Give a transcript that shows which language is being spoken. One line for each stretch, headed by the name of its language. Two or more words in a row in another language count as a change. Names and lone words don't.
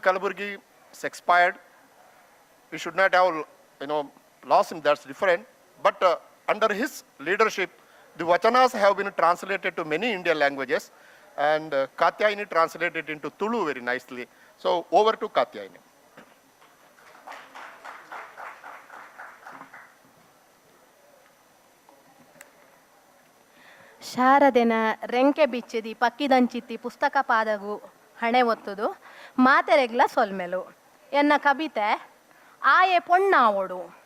English: Kalaburgi is expired. We should not have, lost him, that's different. But under his leadership, the Vachanas have been translated to many Indian languages, and Kathyayini translated into Tulu very nicely. So over to Kathyayini.
Tulu: ಶಾರದೆನ ರೆಂಕೆ ಬಿಚ್ಚಿದಿ ಪಕ್ಕಿದಂಚಿತ್ತಿ ಪುಸ್ತಕ ಪಾದಗು ಹಣೆ ಒತ್ತುದು ಮಾತೆರೆಗ್ಲ ಸೊಲ್ಮೆಲು ಎನ್ನ ಕವಿತೆ ಆಯೆ ಪೊಣ್ಣಾವೊಡು